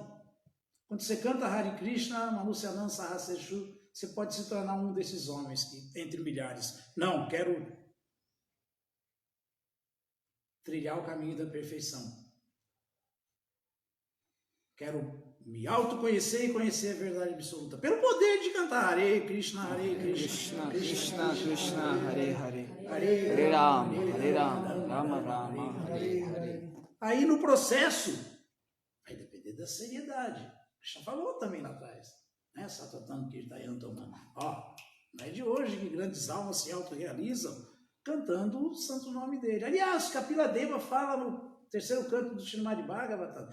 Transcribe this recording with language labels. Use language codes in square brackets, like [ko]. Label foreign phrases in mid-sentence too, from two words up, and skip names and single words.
[pt] Quando você canta Hare Krishna, [sa] मनुष्याणां सहस्रेषु, [pt] você pode se tornar um desses homens que, entre milhares. Não, quero trilhar o caminho da perfeição. Quero me autoconhecer e conhecer a verdade absoluta. Pelo poder de cantar Hare Krishna, Hare Krishna, Krishna Krishna, Hare Hare, Hare Rama, Rama Rama, Hare Hare. Aí no processo, vai depender da seriedade. Krishna falou também lá atrás, né? [sa] सततं कीर्तयन्तो माम्. [pt] Ó, não é de hoje que grandes almas se autorrealizam cantando o santo nome dele. Aliás, Kapila Deva fala no terceiro canto do Srimad Bhagavatam.